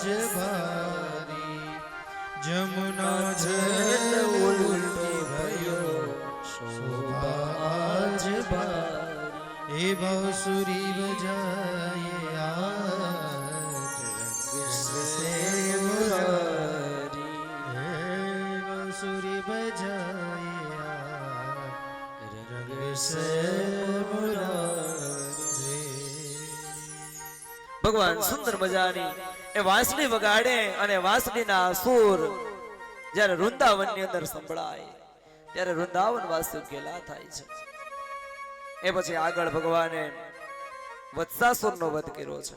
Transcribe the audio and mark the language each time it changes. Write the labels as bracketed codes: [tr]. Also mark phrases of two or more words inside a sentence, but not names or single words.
[hi] भारी, जमुना जल उल्टे भयो शोभा आज भारी, ए बांसुरी बजाए आज रंग से मुरारी, ए बांसुरी बजाए आज रंग से मुरारी. [gu] ભગવાન સુંદર મજાની એ વાંસળી વગાડે અને વાંસળીના સુર જ્યારે વૃંદાવનની અંદર સંભળાય ત્યારે વૃંદાવન વાસીઓ ઘેલા થાય છે. એ પછી આગળ ભગવાને વત્સાસુરનો વધ કર્યો છે.